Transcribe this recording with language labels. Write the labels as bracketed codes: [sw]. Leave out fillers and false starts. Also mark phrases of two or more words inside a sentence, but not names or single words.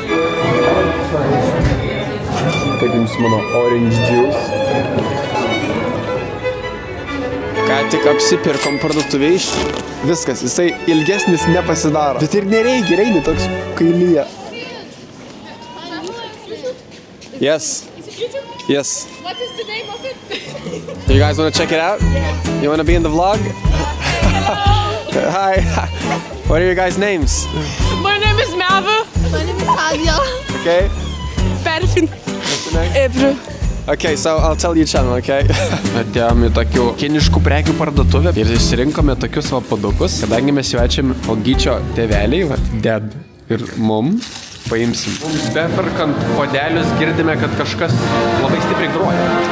[lt] Kaip jums mano [en] orange juice? [lt] tik apsipirkom parduotuvėj. Viskas, jisai ilgesnis nepasidaro. Bet ir nereikia, reini toks kailyje. [en] Yes. Yes. What is the name of it? You guys want to check it out? You want to be in the vlog? Hi. What are your guys' names? My name is Merve. My name is Adia. Okay. Perfin. What's your name? Ebru. Okay, so I'll tell you channel, okay? [lt] Atėjom į tokių kiniškų prekių parduotuvę ir išsirinkome tokius va padukus, kadangi mes svečiam Ogyčio tėveliai, va, ded ir mum, paimsim. Beperkant podelius girdime, kad kažkas labai stipriai groja.